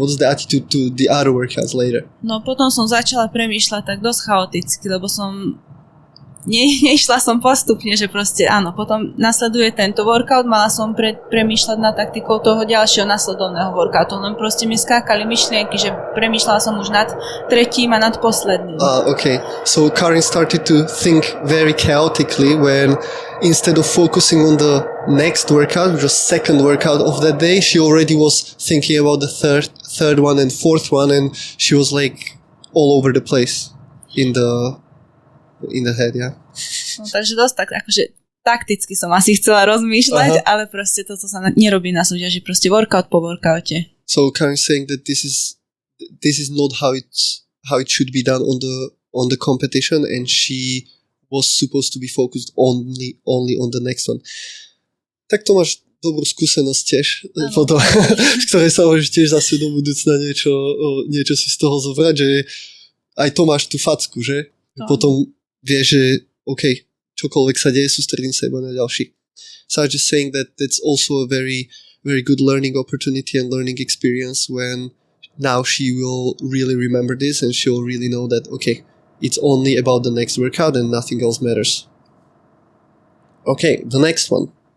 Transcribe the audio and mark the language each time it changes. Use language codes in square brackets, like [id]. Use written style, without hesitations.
[en] What was the attitude to the other workouts later? [sk] No potom som začala premýšľať tak dosť chaoticky, lebo som nešla som postupne, že proste áno, potom nasleduje tento workout, mala som premýšľať nad taktikou toho ďalšieho nasledovného workoutu, len proste mi skákali myšlienky, že premýšľala som už nad tretím a nad posledným. [en] Okay, so Karin started to think very chaotically when instead of focusing on the next workout, which was second workout of that day, she already was thinking about the third one and fourth one, and she was like all over the place in the in the head, yeah. [sk] No takže dosť tak, akože takticky som asi chcela rozmýšľať, ale proste toto sa nerobí na súťaži, proste workout po workoute. [en] So Karin saying that this is not how it should be done on the competition, and she was supposed to be focused only on the next one. [sk] Tak to máš dobrú skúsenosť tiež, potom, z ktorej sa môžeš tiež zase do budúcna niečo si z toho zobrať, že aj to máš tú facku, že? No. Potom vieš, že OK, čokoľvek sa deje, sústredím sa iba na ďalší. [en] So I'm just saying that that's also a very, very good learning opportunity and learning experience when now she will really remember this and she'll really know that, OK, it's only about the next workout and nothing else matters. OK, the next one.